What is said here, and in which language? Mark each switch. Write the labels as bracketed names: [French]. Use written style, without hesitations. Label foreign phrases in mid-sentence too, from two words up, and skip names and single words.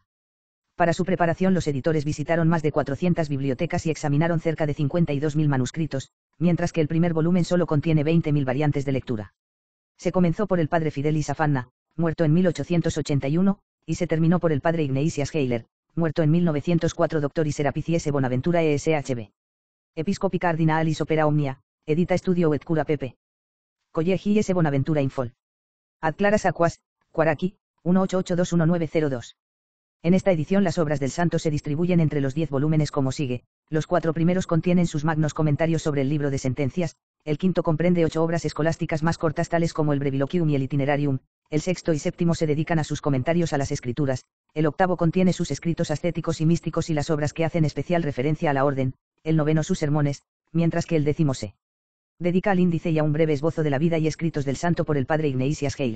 [Spanish] Para su preparación los editores visitaron más de 400 bibliotecas y examinaron cerca de 52.000 manuscritos, mientras que el primer volumen solo contiene 20.000 variantes de lectura. Se comenzó por el padre Fidelis Afanna, muerto en 1881, y se terminó por el padre Ignatius Heiler, muerto en 1904. Dr. y Serapici S. Bonaventura ESHB. Episcopi Cardinalis Opera Omnia, edita Studio et Cura Pp. Collegi S. Bonaventura Infol. Ad claras aquas, Cuaraqui, 18821902. En esta edición las obras del santo se distribuyen entre los 10 volúmenes como sigue: los 4 primeros contienen sus magnos comentarios sobre el libro de sentencias, el quinto comprende 8 obras escolásticas más cortas tales como el Breviloquium y el Itinerarium, el sexto y séptimo se dedican a sus comentarios a las escrituras, el octavo contiene sus escritos ascéticos y místicos y las obras que hacen especial referencia a la orden, el noveno sus sermones, mientras que el décimo se dedica al índice y a un breve esbozo de la vida y escritos del santo por el padre Ignatius Heiler.